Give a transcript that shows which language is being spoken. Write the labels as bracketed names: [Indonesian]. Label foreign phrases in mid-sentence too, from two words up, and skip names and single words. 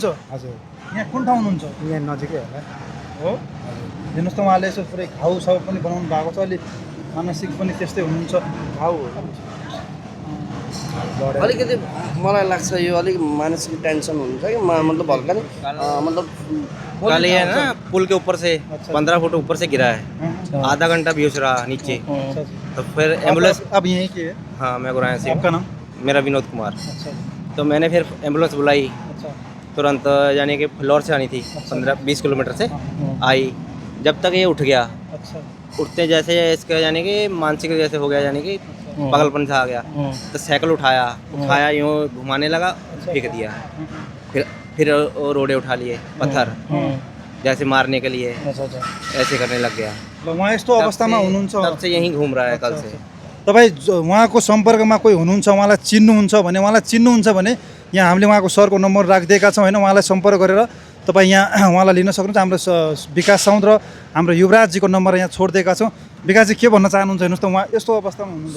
[Nepali] हजुर। यहाँ कुन ठाउँ हुनुहुन्छ? यहाँ नजिकै होला। हो, हेर्नुहोस् त उहाँले यसो पुरै घाउ पनि बनाउनु भएको छ। अलिक मानसिक पनि त्यस्तै हुनुहुन्छ। घाउ अलिकति मलाई लाग्छ यो अलिक मानसिक टेन्सन हुन्छ कि मतलब हल्का नि मतलब [Hindi] कल ये है ना पुल के ऊपर से 15 फुट ऊपर से गिरा है। आधा घंटा बेहोश रहा नीचे। तो फिर एम्बुलेंस। अब यहीं के? हाँ, मैं गुराया से। आपका नाम? मेरा विनोद कुमार। तो मैंने फिर एम्बुलेंस बुलाई तुरंत, यानी कि फ्लोर से आनी थी 15-20 किलोमीटर से आई। जब तक ये उठ गया, उठते जैसे इसका यानी कि मानसिक जैसे हो गया, यानी कि पागलपन सा आ गया। तो साइकिल उठाया यूँ घुमाने लगा, फेंक दिया। फिर वो रोडे उठा लिए, पत्थर जैसे मारने के लिए ऐसे करने लग गया। [Nepali] उहाँ यस्तो अवस्थामा हुनुहुन्छ? [Hindi] तब से यहीं घूम रहा है कल से। [Nepali] तपाईँ उहाँको सम्पर्कमा कोही हुनुहुन्छ, उहाँलाई चिन्नुहुन्छ भने यहाँ हामीले उहाँको सरको नम्बर राखिदिएका छौँ होइन, उहाँलाई सम्पर्क गरेर तपाईँ यहाँ उहाँलाई लिन सक्नुहुन्छ। हाम्रो विकास साउन्द र हाम्रो युवराजजीको नम्बर यहाँ छोडिदिएका छौँ। विकासजी के भन्न चाहनुहुन्छ हेर्नुहोस् त, उहाँ यस्तो अवस्थामा हुनुहुन्छ।